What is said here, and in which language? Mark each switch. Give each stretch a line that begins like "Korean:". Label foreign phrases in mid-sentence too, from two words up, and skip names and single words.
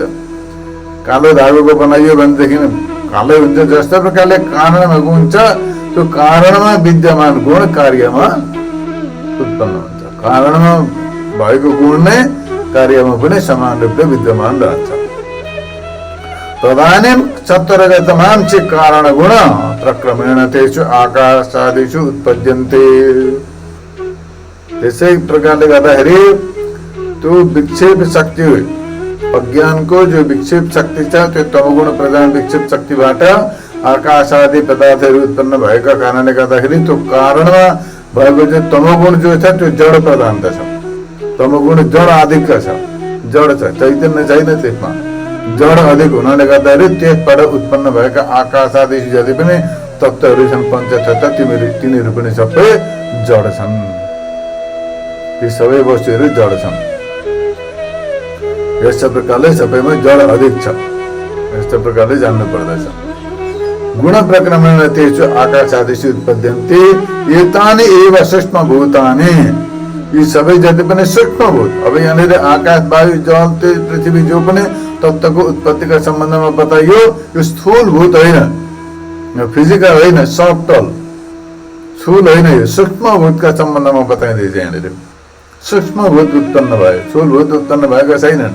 Nepali: कालो धागोको बनाइयो भनेदेखि कालै हुन्छ। जस्तो प्रकारले कारणमा गुण छ, त्यो कारणमा विद्यमान गुण कार्यमा उत्पन्न हुन्छ। कारणमा भएको गुण नै कार्यमा पनि समान रूपले विद्यमान रहन्छ।
Sanskrit: तदानीं चतुर्गतमांसि कारण गुण प्रक्रमेण तेषु आकाशादिषु उत्पद्यन्ते।
Nepali: त्यसै प्रकारले गर्दाखेरि त्यो विक्षेप शक्ति, अज्ञानको जो विक्षेप शक्ति छ त्यो तमोगुण प्रधान विक्षेप शक्तिबाट आकाश आदि पदार्थहरू उत्पन्न भएका कारणले गर्दाखेरि त्यो कारणमा भएको जो तमोगुण जो छ त्यो जड प्रधानता छ। तमोगुण जड अधिक छ, जड छ, चैतन्य छैन त्यसमा, जड अधिक हुनाले गर्दाखेरि त्यसबाट उत्पन्न भएका आकाश आदि जति पनि तत्त्वहरू छन्, पञ्चतत्त्व, तिनीहरू पनि सबै जड छन्। ती सबै वस्तुहरू जड छन्। यस प्रकारले सबैमा जड अधिक छ, यस्तो प्रकारले जान्नु पर्दछ।
Sanskrit: गुण प्रक्रमेण तेषु आकाशादिषु उत्पद्यन्ते एतानि एव सूक्ष्म भूतानि।
Nepali: यी सबै जति पनि सूक्ष्मभूत। अब यहाँनिर आकाश, वायु, जल, तेज, पृथ्वी जो पनि तत्त्वको उत्पत्तिका सम्बन्धमा बताइयो, यो स्थूलभूत होइन, फिजिकल होइन, सफ्टल स्थूल होइन, यो सूक्ष्मभूतका सम्बन्धमा बताइँदैछ। यहाँनिर सूक्ष्मभूत उत्पन्न भयो, स्थूलभूत उत्पन्न भएका छैनन्।